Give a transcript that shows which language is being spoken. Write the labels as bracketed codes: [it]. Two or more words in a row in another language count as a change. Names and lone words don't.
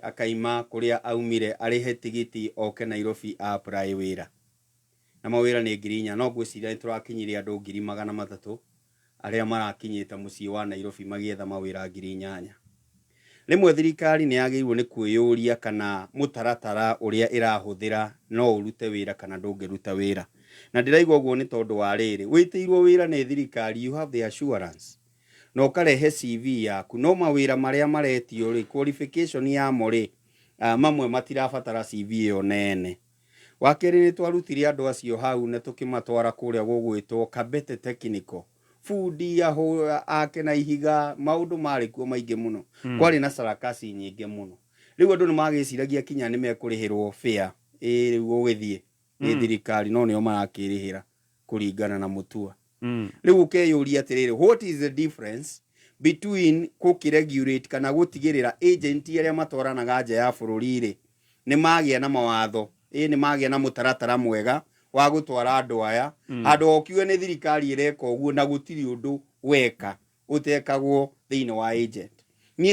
[ki] akaima kũrĩa aumire arĩhe tigiti oke Nairobi apply wĩra na mawĩra nĩ 4,000 no ngwĩciria nĩ tũrakinyire andũ 300,000 arĩa marakinyĩte mũciĩ wa Nairobi magĩetha mawĩra 8,000 rĩmwe thirikari nĩ yagĩrĩirwo nĩ kwĩyũria kana mũtaratara ũrĩa ĩrahũthĩra no ũrute wĩra kana ndũngĩruta wĩra na ndĩraigua ũguo nĩ tondũ wa rĩrĩ wĩtĩirwo wĩra nĩ thirikari [en] you have the assurance [ki] no ũkarehe CV yaku no mawĩra marĩa maretio rĩ qualification yamo rĩ mamwe matirabatara CV ĩyo nene wakerĩ nĩ twarutire andũ acio hau na tũkĩmatwara kũrĩa gũgwĩtwo Kabete Technical fundi ake na ihiga maũndũ marĩ kuo maingĩ mũno kwarĩ na sarakasi nyingĩ mũno rĩu andũ nĩ magĩciragia kinya nĩ mekũrĩhĩrwo fare rĩu gũgĩthiĩ nĩ thirikari no nĩo marakĩrĩhĩra kũringana na mũtua rĩu ũkeyũria atĩrĩrĩ [en] what is the difference between [ki] gũkĩregulate kana gũtigĩrĩra agent arĩa matwaranaga nja ya bũrũri rĩ nĩ magĩa na mawatho nĩ magĩa na mũtaratara mwega wa gũtwara andũ aya andũ okiuge nĩ thirikari ĩreka ũguo na gũtirĩ ũndũ weka ũtekagwo thĩinĩ wa agent niĩ